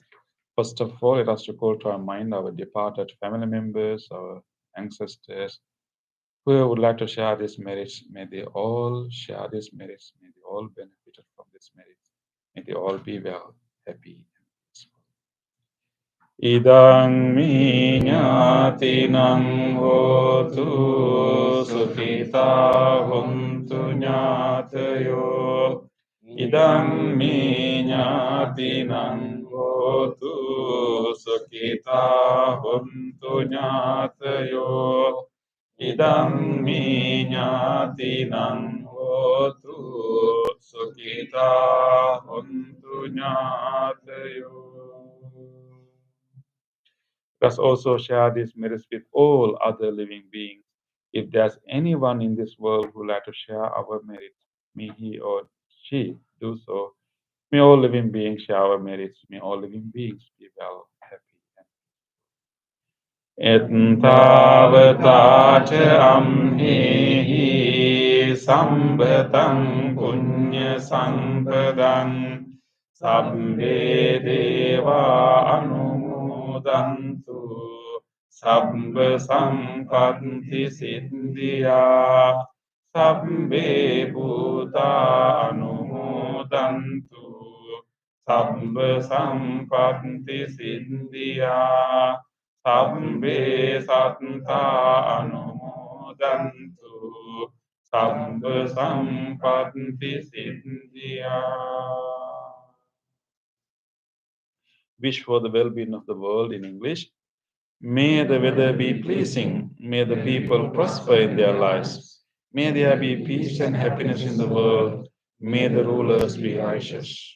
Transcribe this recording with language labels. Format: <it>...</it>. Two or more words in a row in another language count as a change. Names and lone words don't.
<en>First of all, let us recall to our mind our departed family members, our ancestors. Whoever would like to share these merits, may they all share these merits, may they all benefit from this merit, may they all be well, happy, and peaceful.</en> <pi>Idang mi ñātinang hotu sukhita huntu ñātayo. Idang mi ñātinang hotu sukhita huntu ñātayo. Idang mi ñātinang hotu sukhita huntu ñātayo.</pi> <en>Let us also share these merits with all other living beings. If there's anyone in this world who would like to share our merits, may he or she do so. May all living beings share our merits. May all living beings be well, happy, and</en> <pi>Ettavata ca amhihi sambhatam punya sampadam sabbe deva anumodantu sabba sampatti siddhya sabbe bhuta anumodantu sabba sampatti siddhya sabbe satta anumodantu sabba sampatti siddhya.</pi> <en>Wish for the well-being of the world in English. May the weather be pleasing. May the people prosper in their lives. May there be peace and happiness in the world. May the rulers be righteous.</en>